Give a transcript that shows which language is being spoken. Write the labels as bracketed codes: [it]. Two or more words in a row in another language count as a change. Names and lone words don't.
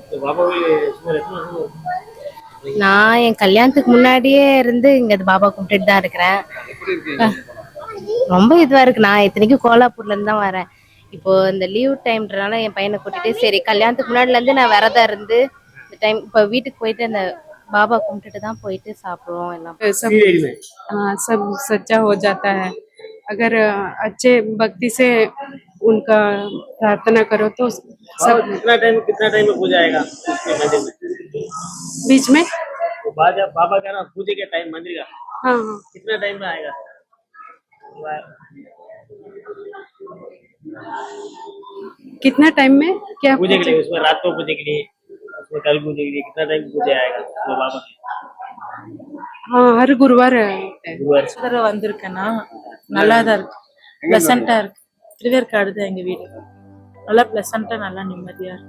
[ta] நான் என் கல்யாணத்துக்கு முன்னாடியே இருந்து இங்க பாபா கும்பிட்டுட்டு தான் இருக்கிறேன். ரொம்ப இதுவா இருக்கு. நான் இத்தனைக்கும் கோலாப்பூர்ல இருந்து தான் வரேன். இப்போ இந்த லீவ் டைம்ன்றனால என் பையனை கூட்டிட்டு, சரி கல்யாணத்துக்கு முன்னாடில இருந்து நான் விரதம் இருந்து இந்த டைம் இப்போ வீட்டுக்கு போயிட்டு அந்த பாபா கும்பிட்டுட்டு தான் போயிட்டு சாப்பிடுவோம் எல்லாம். [hi] सब सच्चा हो जाता है अगर अच्छे भक्ति से उनका प्रार्थना करो तो सब। कितना टाइम में पूजा आएगा मंदिर में? बीच में बाबा का ना पूजे के टाइम मंदिर का हाँ कितना टाइम में आएगा? कितना टाइम में क्या पूजे के लिए, उसमें रात को पूजे के लिए, उसमें कल पूजे के लिए कितना टाइम पूजा आएगा तो बाबा के? हाँ हर गुरुवार [ta] வந்திருக்கேன்னா நல்லா தான் இருக்கு, பிளசண்டா இருக்கு. திருவேற்காடு தான் எங்க வீடு. நல்லா பிளசண்டா, நல்லா நிம்மதியா இருக்கு.